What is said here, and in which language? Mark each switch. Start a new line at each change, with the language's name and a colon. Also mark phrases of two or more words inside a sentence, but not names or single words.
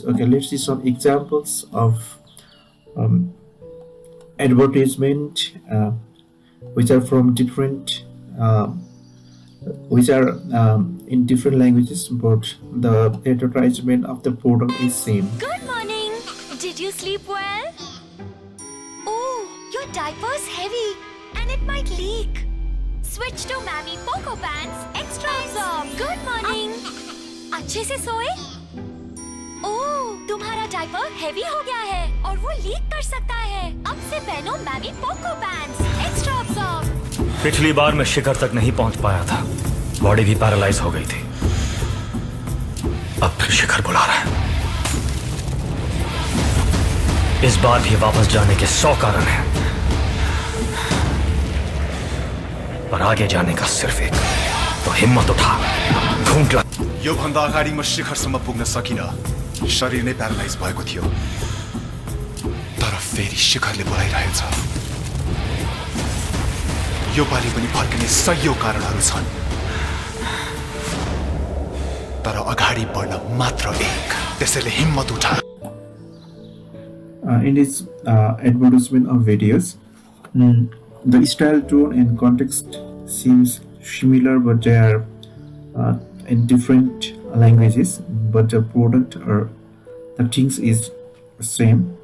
English: Okay, let's see some examples of um, advertisement which are from different which are in different languages, but the advertisement of the product is same. Good morning. Did you sleep well? Oh, your diaper's heavy and it might leak. Switch to Mammy Poco Pants Extra Absorb. Good morning.
Hindi: अच्छे से सोए? ओह, तुम्हारा
English: diaper heavy
Hindi: हो गया है और वो लीक कर सकता है। अब से पहनो Mammy Poco Pants Extra Absorb। पिछली बार मैं शिखर तक नहीं पहुंच पाया था, बॉडी भी पैरालाइज हो गई थी। अब फिर शिखर बुला रहा है। इस बार भी वापस जाने के 100 कारण हैं, पर आगे जाने का सिर्फ एक। तो हिम्मत उठा, ढूंढ ला।
Nepali: यो भन्दा अगाडि म शिखरसम्म पुग्न सकिन। शरीर नै प्यारालाइज भएको थियो, तर फेरि शिखरले बोलाइरहेछ। यो पालि पनि फर्किने सयौं कारणहरू छन्, तर अगाडि बढ्न मात्र एक। त्यसैले हिम्मत उठा।
English: In this advertisement of videos, the style, tone, and context seems similar, but they are in different languages. But the product or the things is same.